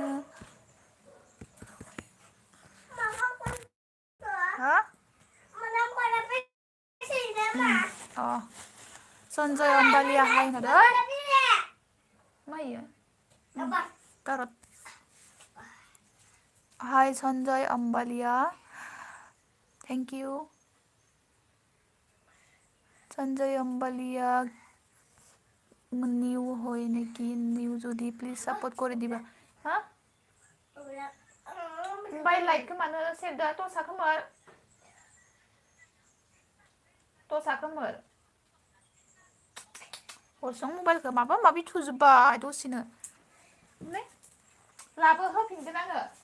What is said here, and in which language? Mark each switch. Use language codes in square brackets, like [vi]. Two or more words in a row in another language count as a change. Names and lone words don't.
[brx] हा अ सन्जय अम्बालिया हाय होनहरदों। मा इयो कारत हाय सन्जय अम्बालिया [en] thank you. [as] सन्जय अम्बालिया নিউ হয় নেকি? নিউ যদি প্লিজ সাপোর্ট করে দিবা। [brx] হা ओमफ्राय लाइकखौ मानो सेरदो? टसा खोमोर हरसं मबाइलखौ माबा माबि थुजोबबाय दसेनो लाबो होफिनगोन आङो।